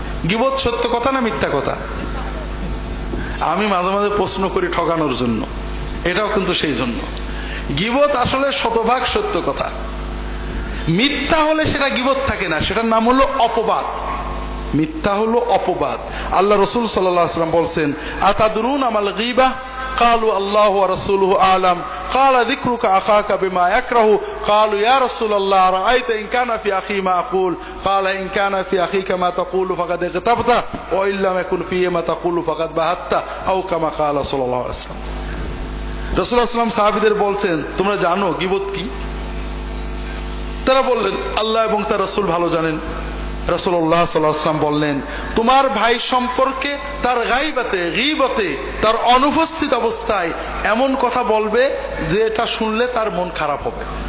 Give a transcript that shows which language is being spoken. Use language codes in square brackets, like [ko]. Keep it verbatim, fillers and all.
[bn] গীবত সত্য কথা না মিথ্যা কথা? আমি মাঝে মাঝে প্রশ্ন করি ঠকানোর জন্য, এটাও কিন্তু সেই জন্য। গীবত আসলে শতভাগ সত্য কথা, মিথ্যা হলে সেটা গীবত থাকে না, সেটার নাম হলো অপবাদ। মিথ্যা হলো অপবাদ। আল্লাহ রাসূল সাল্লাল্লাহু আলাইহি ওয়াসাল্লাম বলেন, আতাদুরুনা মাল গীবা? [ar] قالوا الله ورسوله اعلم. قال ذكرك اخاك بما يكره. قالوا يا رسول الله رايت ان كان في اخي ما اقول؟ قال ان كان في اخيك ما تقول فقد اغتبت وان لم يكن فيه ما تقول فقد بهت او كما قال صلى الله عليه وسلم. [bn] রাসূল সাল্লাল্লাহু আলাইহি ওয়াসাল্লাম সাহাবীদের বলেন, তোমরা জানো গীবত কি? তারা বললেন, আল্লাহ এবং তার রাসূল ভালো জানেন। রাসূলুল্লাহ সাল্লাল্লাহু আলাইহি ওয়াসাল্লাম বললেন, তোমার ভাই সম্পর্কে তার গায়বাতে, গীবতে, তার অনুপস্থিত অবস্থায় এমন কথা বলবে যেটা শুনলে তার মন খারাপ হবে।